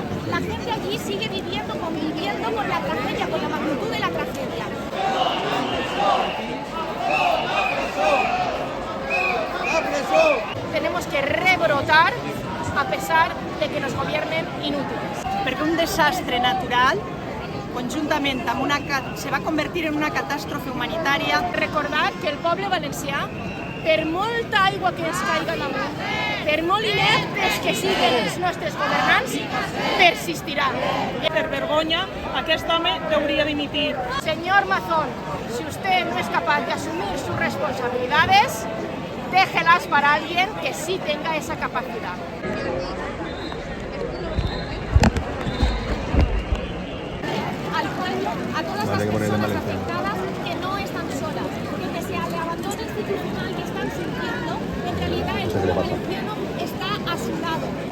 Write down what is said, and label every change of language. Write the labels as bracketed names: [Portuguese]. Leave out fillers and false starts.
[Spanish] la gente allí sigue viviendo, conviviendo con la tragedia, con la magnitud de la tragedia. Tenemos que rebrotar a pesar de que nos gobiernen inútiles. [Catalan] Perquè un desastre natural, conjuntament amb se va convertir en una catàstrofe humanitària. Recordar que el poble valencià, per molta aigua que ens caiga damunt, per molt ineptes que siguin els nostres governants, persistirà. Per vergonya, aquest home hauria dimitir. [Spanish] Señor Mazón, si usted no es capaz de asumir sus responsabilidades, déjelas para alguien que sí tenga esa capacidad. Al pueblo, a todas las personas afectadas que no están solas, que pese al abandono institucional que están sintiendo, en realidad el pueblo valenciano está a su lado.